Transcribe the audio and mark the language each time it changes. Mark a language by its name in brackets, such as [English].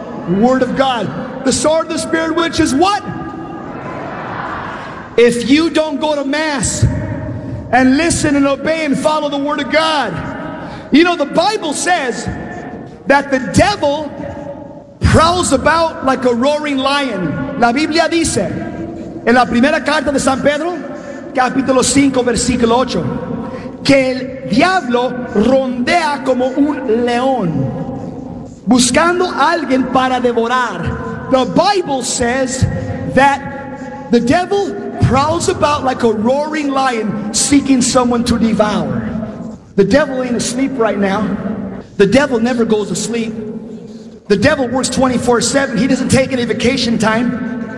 [English] Word of God. The sword of the Spirit, which is what? If you don't go to Mass and listen and obey and follow the Word of God, you know, the Bible says that the devil prowls about like a roaring lion. [Spanish] La Biblia dice, en la primera carta de San Pedro, capítulo 5, versículo 8, que el diablo rondea como un león, buscando alguien para devorar. [English] The Bible says that the devil prowls about like a roaring lion, seeking someone to devour. The devil ain't asleep right now. The devil never goes to sleep. The devil works 24/7. He doesn't take any vacation time.